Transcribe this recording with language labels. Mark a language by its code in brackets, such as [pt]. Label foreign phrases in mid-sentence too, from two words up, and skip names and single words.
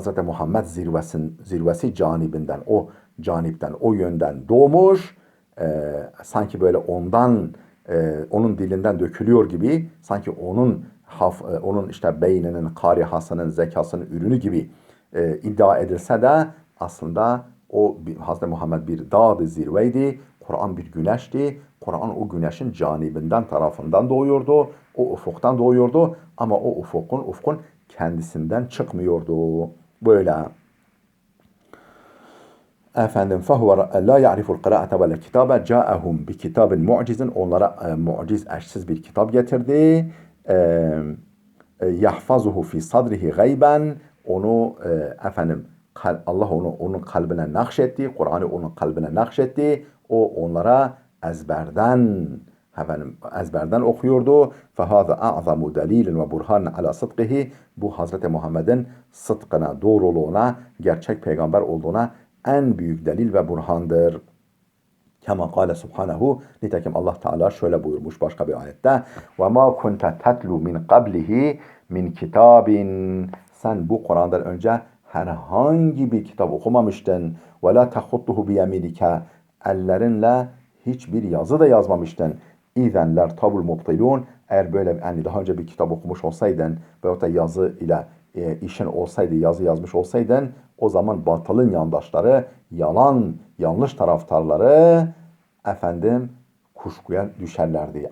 [tr] Muhammed zirvesi canibinden, o yönden doğmuş, sanki böyle onun dilinden dökülüyor gibi, sanki onun işte beyninin, karihasının, zekasının ürünü gibi iddia edilse de aslında o Hz. Muhammed bir dağdı, zirveydi. Kur'an bir güneşti. Kur'an o güneşin canibinden, tarafından doğuyordu. O ufuktan doğuyordu. Ama o ufkun kendisinden çıkmıyordu. Böyle. [ar] فَهُوَ لَا يَعْرِفُ الْقِرَاءَةَ وَلَا الْكِتَابَ جَاءَهُمْ بِكِتَابٍ مُعْجِزٍ. [tr] Onlara muciz, eşsiz bir kitap getirdi. [ar] يَحْفَظُهُ فِي صَدْرِهِ غَيْبًا. [tr] Onu Allah onun kalbine nakşetti. Kur'an'ı onun kalbine nakşetti. O onlara ezberden okuyordu. [ar] فَهَذَا أَعْظَمُ دَلِيلٍ وَبُرْهَانٍ عَلَى صِدْقِهِ. [tr] Bu Hazreti Muhammed'in sıdkına, doğruluğuna, gerçek peygamber olduğuna en büyük delil ve burhandır. [ar] كما قال سبحانه. [tr] Nitekim Allah Teala şöyle buyurmuş başka bir ayette. [ar] وَمَا كُنْتَ تَتْلُوا مِنْ قَبْلِهِ مِنْ كِتَابٍ. [tr] Sen bu Kur'an'dan önce herhangi bir kitap okumamıştın. [ar] وَلَا تَخُطُّهُ بِيَمِينِكَ. [tr] Ellerinle hiçbir yazı da yazmamıştın. [ar] إذا لارتاب المبطلون. [tr] Eğer böyle daha önce bir kitap okumuş olsaydın veyahut da yazı ile işin olsaydı, yazı yazmış olsaydın, o zaman batılın yandaşları, yalan, yanlış taraftarları efendim kuşkuya düşerlerdi.